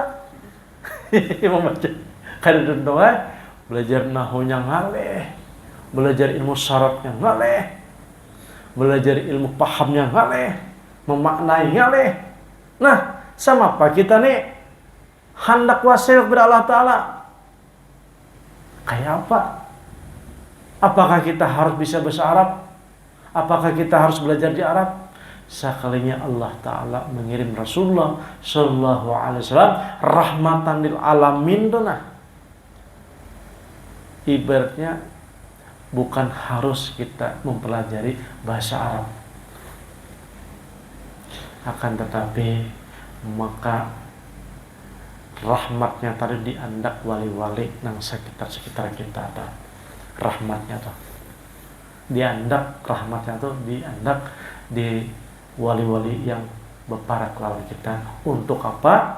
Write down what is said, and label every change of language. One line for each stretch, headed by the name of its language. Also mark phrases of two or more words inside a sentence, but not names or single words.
Banjar: Membaca kada tuntung belajar nahunya ngaleh, belajar ilmu syaratnya ngaleh, belajar ilmu pahamnya ngaleh, memaknai ngaleh.
Indonesian: Nah, sama apa kita nih hendak wasil kepada Allah Ta'ala? Kayak apa? Apakah kita harus bisa bahasa Arab? Apakah kita harus belajar di Arab? Sekalinya Allah Ta'ala mengirim Rasulullah
Arabic: صلى الله عليه وسلم رحمة للعالمين
Indonesian: tuh nah.
Banjar: Ibaratnya bukan harus kita mempelajari bahasa Arab, akan tetapi maka rahmatnya tadi diandak wali-wali nang sekitar kita ada rahmatnya tuh diandak rahmatnya tuh diandak di wali-wali yang beparak lawan kita untuk apa?